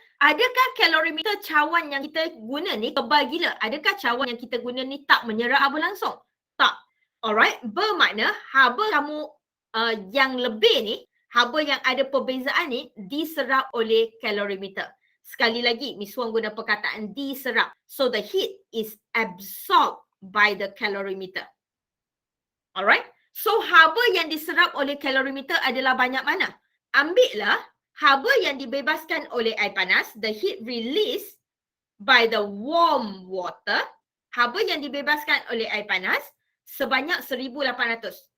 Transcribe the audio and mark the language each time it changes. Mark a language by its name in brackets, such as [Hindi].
[Malay] Adakah calorimeter cawan yang kita guna ni tebal gila? Adakah cawan yang kita guna ni tak menyerap haba langsung? Tak. Alright, bermakna haba kamu yang lebih ni, haba yang ada perbezaan ni diserap oleh calorimeter. Sekali lagi, Miss Wong guna perkataan diserap. [English] So the heat is absorbed by the calorimeter. [Malay] Alright, so haba yang diserap oleh calorimeter adalah banyak mana? Ambillah haba yang dibebaskan oleh air panas, [English] the heat released by the warm water, [Malay] haba yang dibebaskan oleh air panas sebanyak 1800.